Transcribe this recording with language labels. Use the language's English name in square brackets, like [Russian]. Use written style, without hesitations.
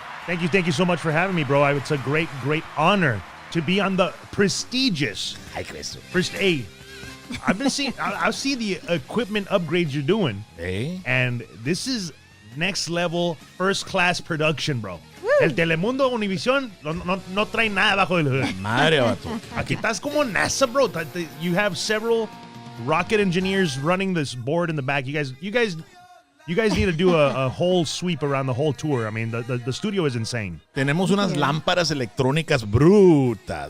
[English] Thank you so much for having me, bro. It's a great honor to be on the prestigious. Hey, I've been seeing. I see the equipment upgrades you're doing, and this is next level, first class production, bro. Woo. [Spanish] El Telemundo Univision no trae nada bajo el hood. Madre, vato. Aquí estás como NASA, bro. [English] You have several rocket engineers running this board in the back. You guys need to do a whole sweep around the whole tour. I mean, the studio is insane. [Spanish] Tenemos unas lámparas electrónicas brutas.